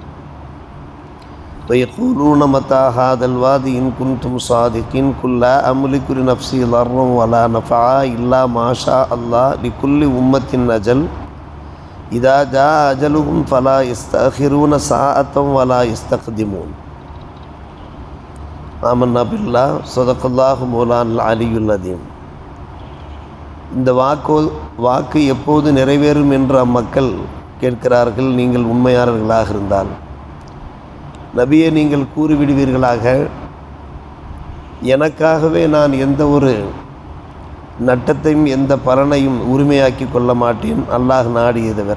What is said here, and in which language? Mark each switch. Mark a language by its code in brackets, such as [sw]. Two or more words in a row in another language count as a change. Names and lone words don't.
[ar] ويقولون متى هذا الوعد إن كنتم صادقين قل لا أملك لنفسي ضرا ولا نفعا إلا ما شاء الله لكل أمة أجل إذا جاء أجلهم فلا يستأخرون ساعة ولا يستقدمون. آمنا بالله صدق الله مولانا العلي العظيم. [ta] இந்த வாக்கு எப்போது நிறைவேறும் என்று அம்மக்கள் கேட்கிறார்கள். நீங்கள் உண்மையாளர்களாக இருந்தால் நபியே நீங்கள் கூறிவிடுவீர்களாக, எனக்காகவே நான் எந்த ஒரு நட்டத்தையும் எந்த பலனையும் உரிமையாக்கி கொள்ள மாட்டேன், அல்லாஹ் நாடியை தவிர.